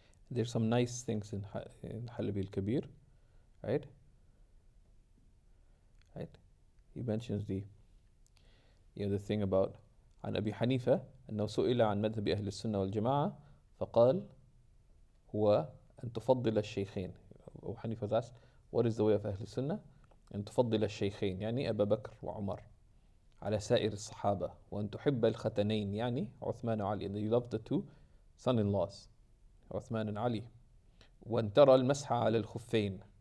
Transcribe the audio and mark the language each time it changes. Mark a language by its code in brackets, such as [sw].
[en] there's some nice things in Halabi al-Kabir, right? He mentions the thing about [ar] عن أبي حنيفة أنه سئل عن مذهب أهل السنة والجماعة فقال هو أن تفضل الشيخين. [en] Abu Hanifa was asked, what is the way of [ar] أهل السنة؟ أن تفضل الشيخين يعني أبا بكر وعمر على سائر الصحابة وأن تحب الختنين يعني عثمان وعلي. [en] And you love the two son-in-laws, عثمان and Ali. [ar] وأن ترى المسح على الخفين.